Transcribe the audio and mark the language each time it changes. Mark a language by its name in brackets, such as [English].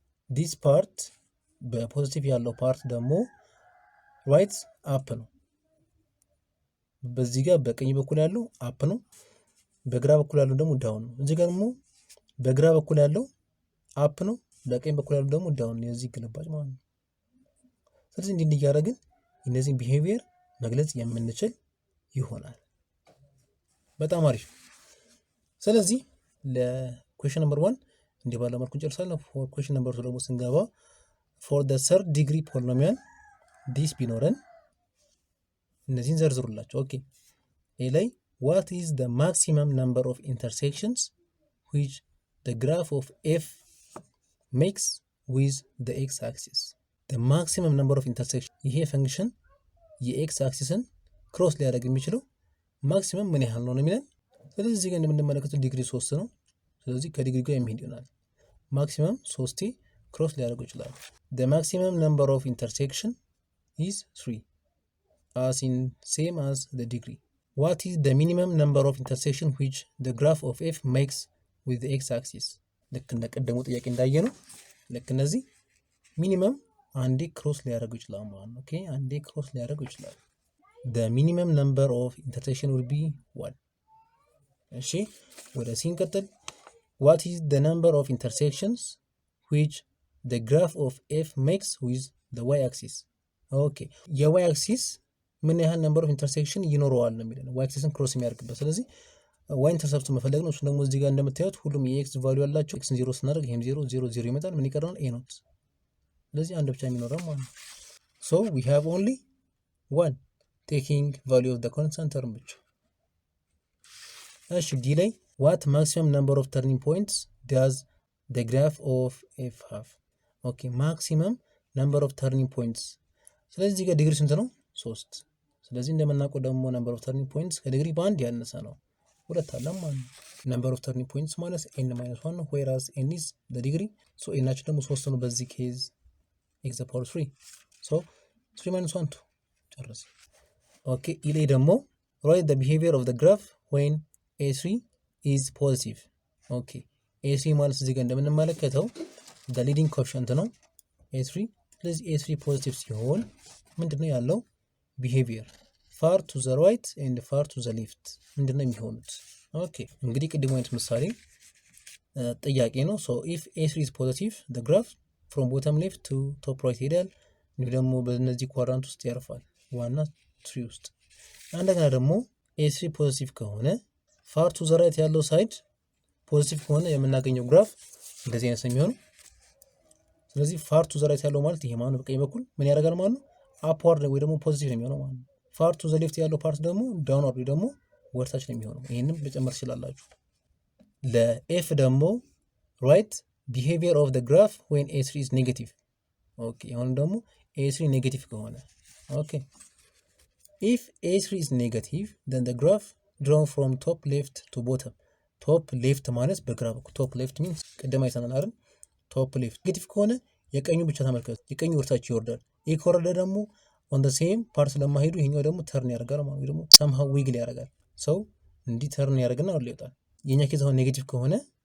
[Amharic] this part በፖዚቲቭ ያለው ፓርት ደግሞ ራይት አፕ ነው። በዚህ ጋር በቀኝ በኩል ያለው አፕ ነው፣ በግራ በኩል ያለው ደግሞ ዳውን ነው። እዚህ ጋር ደግሞ በግራ በኩል ያለው አፕ ነው፣ በቀኝ በኩል ያለው ደግሞ ዳውን ነው። የዚህ ግልባጭ ማለት ነው። ስለዚህ እንዲህ እያደረግን እነዚህን ቢሄቪየር መግለጽ የምንችል ይሆናል። በጣም አሪፍ። ስለዚህ ለኩዌሽን ነምበር 1 እንዲህ ባለ መልኩ እንጨርሳለን። ፎር ኩዌሽን ነምበር 2 ደግሞ ስንገባ [English] ፎር the third degree polynomial this [Amharic] ቢኖረን እነዚህን ዘርዝሩላቸው። [English] ኦኬ ኤ ላይ what is the maximum number of intersections which the graph of f makes with the x axis? the maximum number of intersections [Amharic] ይሄ ፈንክሽን የኤክስ አክሲስን ክሮስ ሊያደርግ የሚችለው ማክሲመም ምን ያህል ነው የሚለን። ስለዚህ እዚህ ጋር እንደምንመለከተው ዲግሪ 3 ነው። ስለዚህ ከዲግሪ ጋር የሚሄድ ይሆናል። ማክሲመም 3 ክሮስ ሊያደርጉ ይችላሉ። [English] the maximum number of intersection is 3 as in same as the degree. what is the minimum number of intersection which the graph of f makes with the x axis? [Amharic] ልክ እንደቀደሙ ጥያቄ እንዳየ ነው። ልክ እነዚህ ሚኒመም አንዴ ክሮስ ሊያደርጉ ይችላል ማለት ነው። ኦኬ አንዴ ክሮስ ሊያደርጉ ይችላል። [English] the minimum number of intersection will be 1. [Amharic] እሺ ወደ ሲንቀጥል [English] what is the number of intersections which the graph of f makes with the y axis? [Amharic] ኦኬ የy axis ምን ያህል ነምበር ኦፍ ኢንተርሴክሽን ይኖረዋል ነው የሚለው y axisን ክሮስ የሚያደርግበት። ስለዚህ y ኢንተርሰፕት መፈለግ ነው። እሱ ደግሞ እዚህ ጋር እንደምታዩት ሁሉም የx ቫልዩ ያላቸው x 0 ስናደርግ ይሄም 0 0 0 ይመጣል። ምን ይቀራል? a ኖት። ስለዚህ አንድ ብቻ የሚኖረው ማለት ነው። [English] so we have only one taking value of the constant term ብቻ። [Amharic] እሺ ዲ ላይ [English] what maximum number of turning points does the graph of f have? [Amharic] ኦኬ [English] maximum number of turning points። [Amharic] ስለዚህ እዚህ ጋር ዲግሪ ስንት ነው? 3። ስለዚህ እንደምናውቀው ደግሞ [English] number of turning points [Amharic] ከዲግሪ በአንድ ያነሰ ነው። ሁለት አለ ማለት ነው። number of turning points ማለት n - 1 ነው [English] whereas n is the degree so [Amharic] n ናቸው ደግሞ 3 ነው በዚህ ኬዝ x the power 3 so 3 - 1 2 ጨረስ። ኦኬ ኢሌ ደግሞ [English] write the behavior of the graph when a3 is positive. [Amharic] ኦኬ a3 ማለት እዚህ ጋር እንደምንመለከተው [English] the leading coefficient [Amharic] ነው a3። ስለዚህ a3 ፖዚቲቭ ሲሆን ምንድነው ያለው [English] behavior far to the right and far to the left [Amharic] ምንድነው የሚሆኑት? ኦኬ እንግዲህ ቅድም አይነት ምሳሌ ጥያቄ ነው። [English] so if a3 is positive the graph from bottom left to top right [Amharic] ይሄዳል። እንግዲህ ደግሞ በእነዚህ ኳድራንት ውስጥ ያርፋል ዋና 3 ውስጥ። እንደገና ደግሞ a3 ፖዚቲቭ ከሆነ [English] far to the right [Amharic] ያለው ሳይድ ፖዚቲቭ ከሆነ የምናገኘው ግራፍ እንደዚህ አይነት ነው የሚሆነው። ስለዚህ far to the right ያለው ማለት ይሄ ማለት በቀኝ በኩል ምን ያደርጋል ማለት ነው? upward ወይ ደግሞ ፖዚቲቭ ነው የሚሆነው ማለት ነው። [English] far to the left [Amharic] ያለው ፓርት ደግሞ downward ወይ ደግሞ ወርታች ነው የሚሆነው። ይሄንም ልጨምር ትችላላችሁ። ለኤፍ ደግሞ [English] right behavior of the graph when a3 is negative. [Amharic] ኦኬ አሁን ደግሞ a3 ኔጌቲቭ ከሆነ ኦኬ [English] if a3 is negative then the graph drawn from top left to bottom. [Amharic] top left ማለት በግራ በኩል [English] top left means [Amharic] ቀደም አይተናል አይደል? top left ኔጌቲቭ ከሆነ የቀኙ ብቻ ተመልከቱ። የቀኙ ወርታች ይወርዳል። ይሄ ከወረደ ደግሞ [English] on the same part [Amharic] ስለማይሄዱ ይሄኛው ደግሞ ተርን ያደርጋል ማለት ነው። ደግሞ somehow wiggle ያደርጋል። ሰው እንዲህ ተርን ያደርግና ወደ ይወጣል። የኛ ኬዝ አሁን ኔጌቲቭ ከሆነ